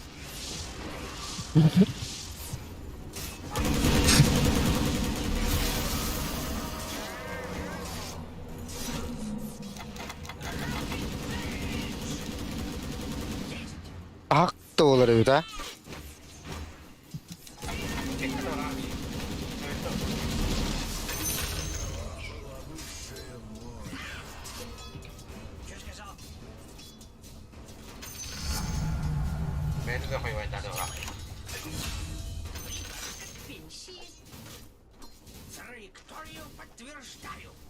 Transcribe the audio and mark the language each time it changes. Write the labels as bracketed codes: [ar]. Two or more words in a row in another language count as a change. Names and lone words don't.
[ru] А кто ловит, а? Что сказал? [id] Itu gak kayak wadah orang. [ru] Траекторию подтверждаю.